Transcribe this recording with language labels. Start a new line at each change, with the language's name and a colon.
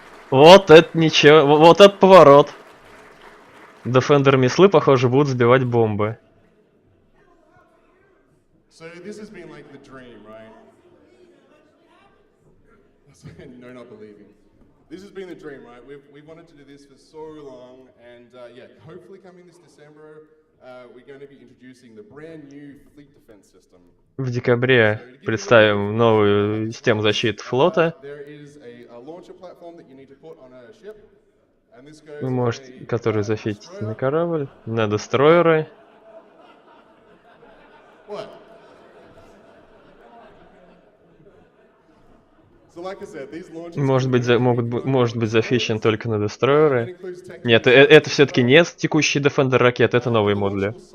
Russian: Вот это ничего, вот это поворот. Defender мислы, похоже, будут сбивать бомбы.
English: So this has been like the dream, right? No, not believing. This has been the dream, right? We've wanted to do this for so long, and yeah, hopefully coming this December, we're going to be introducing the brand new fleet defense system.
Russian: В декабре представим новую систему защиты флота.
English: There is a launcher platform that you need to put on a ship, and this goes
Russian: Вы можете, который зафитить на корабль, на дестройеры.
English: What? So like I said, these launchers
Russian: Может быть зафичен только на дестройеры. Нет, это все-таки не текущий Defender ракет, это новые модули.